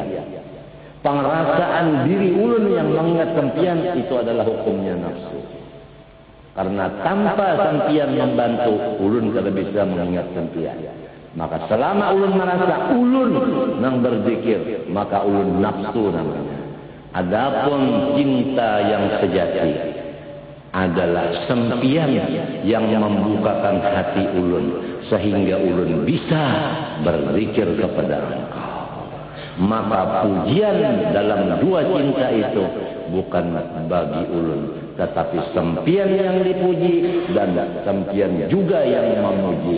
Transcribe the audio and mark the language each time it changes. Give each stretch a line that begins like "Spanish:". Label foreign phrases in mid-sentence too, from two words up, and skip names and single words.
Banjar: Pengerasaan diri ulun yang mengingat sempian itu adalah hukumnya nafsu. Karena tanpa sempian membantu, ulun tidak bisa mengingat sempian. Maka selama ulun merasa ulun nang berzikir, maka ulun nafsu namanya. Adapun cinta yang sejati adalah sempian yang membukakan hati ulun sehingga ulun bisa berzikir kepada Engkau. Maka pujian dalam dua cinta itu bukan bagi ulun, tetapi sempian yang dipuji dan sempian juga yang memuji.